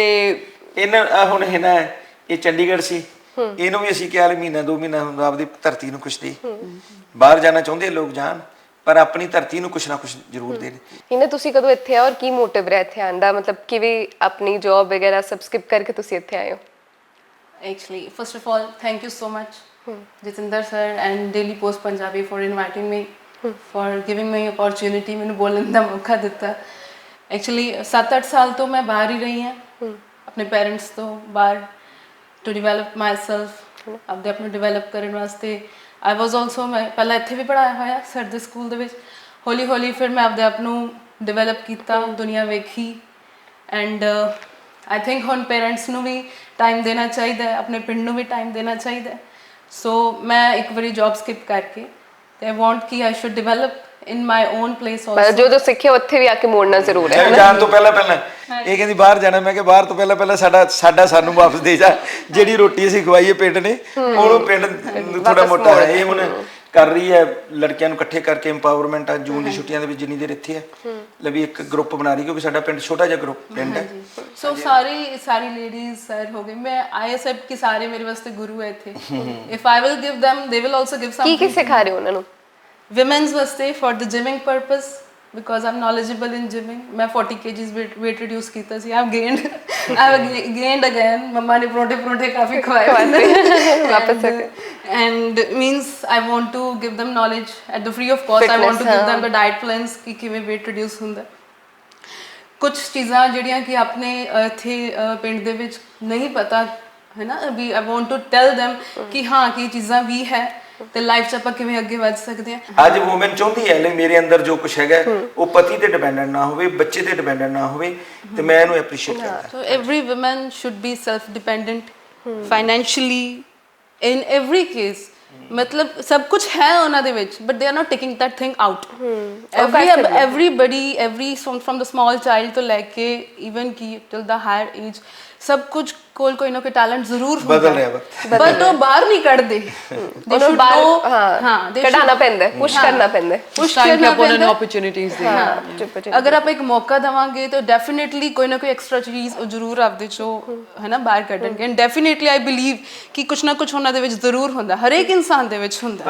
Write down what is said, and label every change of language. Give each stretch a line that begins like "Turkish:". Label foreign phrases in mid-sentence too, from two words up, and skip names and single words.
Punjabi: ਇਹਨਾਂ ਹੁਣ ਹੈ ਨਾ, ਇਹ ਚੰਡੀਗੜ੍ਹ ਸੀ, ਇਹਨੂੰ ਵੀ ਅਸੀਂ ਕਿਹਾ ਮਹੀਨਾ 2 ਮਹੀਨਾ ਆਪਦੀ ਧਰਤੀ ਨੂੰ ਕੁਛ ਦੇ। ਬਾਹਰ ਜਾਣਾ ਚਾਹੁੰਦੇ ਲੋਕ ਜਾਣ, ਪਰ ਆਪਣੀ ਧਰਤੀ ਨੂੰ ਕੁਛ ਨਾ ਕੁਛ ਜ਼ਰੂਰ ਦੇਣ। ਇਹਨਾਂ ਤੁਸੀਂ ਕਦੋਂ ਇੱਥੇ ਆਏ ਔਰ ਕੀ ਮੋਟਿਵ ਰਿਹਾ ਇੱਥੇ ਆਉਣ ਦਾ? ਮਤਲਬ ਕਿਵੇਂ ਆਪਣੀ ਜੌਬ ਵਗੈਰਾ ਸਭ ਸਕਿਪ ਕਰਕੇ ਤੁਸੀਂ ਇੱਥੇ ਆਏ ਹੋ?
English: Actually, first of all, thank you so much, Jitinder sir and Daily Post Punjabi for inviting me, for giving me opportunity,
Punjabi: ਮੈਨੂੰ ਬੋਲਣ ਦਾ ਮੌਕਾ ਦਿੱਤਾ। Actually 7-8 ਸਾਲ ਤੋਂ ਮੈਂ ਬਾਹਰ ਹੀ ਰਹੀ ਹਾਂ, ਆਪਣੇ ਪੇਰੈਂਟਸ ਤੋਂ ਬਾਹਰ,
English: to develop myself,
Punjabi: ਆਪਦੇ ਆਪ ਨੂੰ ਡਿਵੈਲਪ ਕਰਨ ਵਾਸਤੇ।
English: I was also,
Punjabi: ਮੈਂ ਪਹਿਲਾਂ ਇੱਥੇ ਵੀ ਪੜ੍ਹਾਇਆ ਹੋਇਆ ਸਰ ਦੇ ਸਕੂਲ ਦੇ ਵਿੱਚ। ਹੌਲੀ ਹੌਲੀ ਫਿਰ ਮੈਂ ਆਪਦੇ ਆਪ ਨੂੰ ਡਿਵੈਲਪ ਕੀਤਾ, ਦੁਨੀਆ ਵੇਖੀ।
English: and I think
Punjabi: ਹੁਣ ਪੇਰੈਂਟਸ ਨੂੰ ਵੀ ਟਾਈਮ ਦੇਣਾ ਚਾਹੀਦਾ, ਆਪਣੇ ਪਿੰਡ ਨੂੰ ਵੀ ਟਾਈਮ ਦੇਣਾ ਚਾਹੀਦਾ। ਸੋ ਮੈਂ ਇੱਕ ਵਾਰੀ ਜੌਬ ਸਕਿਪ ਕਰਕੇ ਤੇ
English: I want ਕਿ I should develop in my own place also।
Punjabi: ਜੋ ਸਿੱਖਿਆ ਉੱਥੇ ਵੀ ਆ ਕੇ ਮੋੜਨਾ ਜ਼ਰੂਰ ਹੈ। ਜਾਣ ਤੋਂ ਪਹਿਲਾਂ ਇਹ ਕਹਿੰਦੀ ਬਾਹਰ ਜਾਣਾ, ਮੈਂ ਕਿਹਾ ਬਾਹਰ ਤੋਂ ਪਹਿਲਾਂ ਸਾਡਾ ਸਾਨੂੰ ਵਾਪਸ ਦੇ ਜਾ। ਜਿਹੜੀ ਰੋਟੀ ਅਸੀਂ ਖਵਾਈਏ ਪਿੰਡ ਨੇ, ਉਹਨੂੰ ਪਿੰਡ ਥੋੜਾ ਮੋਟਾ ਹੈ। ਇਹ ਹੁਣ ਕਰ ਰਹੀ ਹੈ, ਲੜਕਿਆਂ ਨੂੰ ਇਕੱਠੇ ਕਰਕੇ ਇੰਪਾਵਰਮੈਂਟ। ਜੂਨ ਦੀ ਛੁੱਟੀਆਂ ਦੇ ਵਿੱਚ ਜਿੰਨੀ ਦੇਰ ਇੱਥੇ ਹੈ ਲਵੀ ਇੱਕ ਗਰੁੱਪ ਬਣਾ ਰਹੀ, ਕਿਉਂਕਿ ਸਾਡਾ ਪਿੰਡ ਛੋਟਾ ਜਿਹਾ ਗਰੁੱਪ ਪਿੰਡ ਹੈ। ਸੋ ਸਾਰੀ ਲੇਡੀਜ਼ ਸਰ ਹੋ ਗਏ। ਮੈਂ
English: I accept
Punjabi: ਕਿ ਸਾਰੇ ਮੇਰੇ ਵਾਸਤੇ ਗੁਰੂ ਹੈ ਇੱਥੇ।
English: if I will give them they will also give something।
Punjabi: ਕੀ ਸਿਖਾ ਰਹੇ ਹੋ ਉਹਨਾਂ ਨੂੰ?
English: Women's ਵਾਸਤੇ for the gymming purpose, because I'm knowledgeable in gymming। ਮੈਂ 40 kgs weight reduce
Punjabi: ਕੀਤਾ ਸੀ।
English: I've gained again।
Punjabi: ਮੰਮਾ ਨੇ ਪਰੌਂਠੇ ਕਾਫੀ ਖਵਾਏ ਵਾਪਸ
English: and means I want to give them knowledge at the free of cost। I want to give them the diet plans
Punjabi: ਕਿ ਕਿਵੇਂ
English: weight reduce
Punjabi: ਹੁੰਦਾ। ਕੁਝ ਚੀਜ਼ਾਂ ਜਿਹੜੀਆਂ ਕਿ ਆਪਣੇ ਇੱਥੇ ਪਿੰਡ ਦੇ ਵਿੱਚ ਨਹੀਂ ਪਤਾ ਹੈ ਨਾ, ਵੀ
English: I want to tell them
Punjabi: ਕਿ ਹਾਂ ਕੀ ਚੀਜ਼ਾਂ ਵੀ ਹੈ ਤੇ ਲਾਈਫ 'ਚ ਆਪਾਂ ਕਿਵੇਂ ਅੱਗੇ ਵੱਧ ਸਕਦੇ ਹਾਂ। ਅੱਜ ਵੂਮਨ ਚਾਹੁੰਦੀ ਹੈ ਮੇਰੇ ਅੰਦਰ ਜੋ ਕੁਝ ਹੈਗਾ ਉਹ ਪਤੀ ਤੇ ਡਿਪੈਂਡੈਂਟ ਨਾ ਹੋਵੇ, ਬੱਚੇ ਤੇ ਡਿਪੈਂਡੈਂਟ ਨਾ ਹੋਵੇ, ਤੇ ਮੈਂ ਇਹਨੂੰ ਐਪਰੀਸ਼ੀਏਟ ਕਰਦਾ।
English: so every woman should be self dependent financially in every case.
Punjabi: ਮਤਲਬ ਸਭ ਕੁਝ ਹੈ ਉਹਨਾਂ ਦੇ ਵਿੱਚ,
English: but they are not taking that thing out. everybody from the small child
Punjabi: ਤੋਂ ਲੈ ਕੇ even ਕਿ
English: till the higher age
Punjabi: ਸਭ ਕੁਝ ਕੋਈ ਨਾ ਕੋਈ ਟੈਲੈਂਟ ਜ਼ਰੂਰ ਹੁੰਦਾ ਬਦਲ ਰਿਹਾ ਵਕਤ ਬਟ ਉਹ ਬਾਹਰ ਨਹੀਂ ਕੱਢਦੇ ਉਹਨੂੰ ਬਾਹਰ ਹਾਂ ਕਢਾਣਾ ਪੈਂਦਾ ਪੁਸ਼ ਕਰਨਾ ਪੈਂਦਾ ਪੁਸ਼ ਟਾਈਮ ਕਰਨਾ ਕਿ ਉਹਨਾਂ ਨੂੰ ਪੈਂਦਾ ਓਪਰਚੁਨਿਟੀਜ਼ ਦੇ ਅਗਰ ਆਪਾਂ ਇੱਕ ਮੌਕਾ ਦਵਾਂਗੇ ਤਾਂ ਡੈਫੀਨਿਟਲੀ ਕੋਈ ਨਾ ਕੋਈ ਐਕਸਟਰਾ ਚੀਜ਼ ਉਹ ਜ਼ਰੂਰ ਆਪਦੇ ਚੋਂ ਹੈ ਨਾ ਬਾਹਰ ਕੱਢਣਗੇ
English: and definitely I believe
Punjabi: ਕਿ ਕੁਛ ਨਾ ਕੁਛ ਉਹਨਾਂ ਦੇ ਵਿੱਚ ਜ਼ਰੂਰ ਹੁੰਦਾ ਹਰੇਕ ਇਨਸਾਨ ਦੇ ਵਿੱਚ ਹੁੰਦਾ